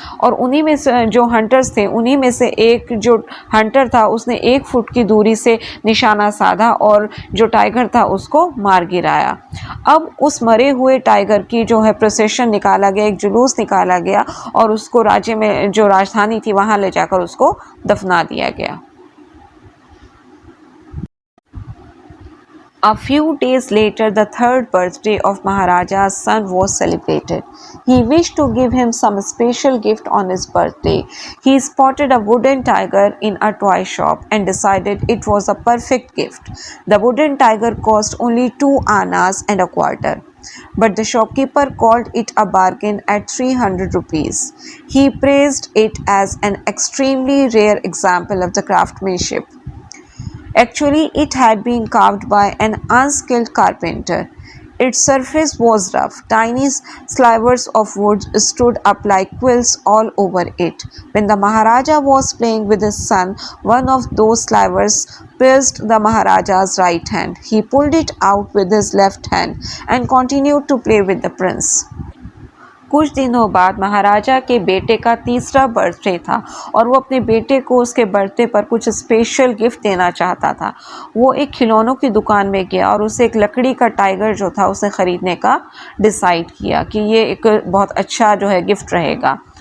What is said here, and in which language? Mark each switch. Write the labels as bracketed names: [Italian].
[Hindi] और उन्हीं में से जो हंटर्स थे उन्हीं में से एक जो हंटर था उसने 1 फुट की दूरी से निशाना साधा और जो टाइगर था उसको मार गिराया। अब उस मरे हुए टाइगर की जो है प्रोसेशन निकाला गया, एक जुलूस निकाला गया और उसको राज्य में जो राजधानी थी वहाँ ले जाकर उसको दफना दिया गया। [English] A few days later, the 3rd birthday of Maharaja's son was celebrated. He wished to give him some special gift on his birthday. He spotted a wooden tiger in a toy shop and decided it was a perfect gift. The wooden tiger cost only 2 annas and a quarter. But the shopkeeper called it a bargain at 300 rupees. He praised it as an extremely rare example of the craftsmanship. Actually, it had been carved by an unskilled carpenter. Its surface was rough. Tiny slivers of wood stood up like quills all over it. When the Maharaja was playing with his son, one of those slivers pierced the Maharaja's right hand. He pulled it out with his left hand and continued to play with the prince. [Hindi] कुछ दिनों बाद महाराजा के बेटे का 3रा birthday था और वो अपने बेटे को उसके बर्थडे पर कुछ स्पेशल गिफ्ट देना चाहता था। वो एक खिलौनों की दुकान में गया और उसे एक लकड़ी का टाइगर जो था उसे ख़रीदने का डिसाइड किया कि ये एक बहुत अच्छा जो है गिफ्ट रहेगा।